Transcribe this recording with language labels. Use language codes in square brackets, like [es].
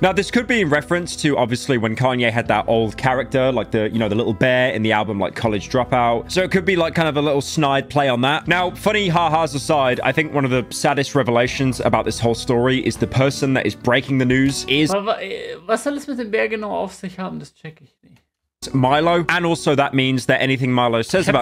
[en] Now, this could be in reference to, obviously, when Kanye had that old character, like the, you know, the little bear in the album, like, College Dropout. So it could be, like, kind of a little snide play on that. Now, funny ha-has aside, I think one of the saddest revelations about this whole story is the person that is breaking the news is [de] was soll es mit dem Bär genau auf sich haben? Das check ich nicht. [en] Milo, and also that means that anything Milo says about...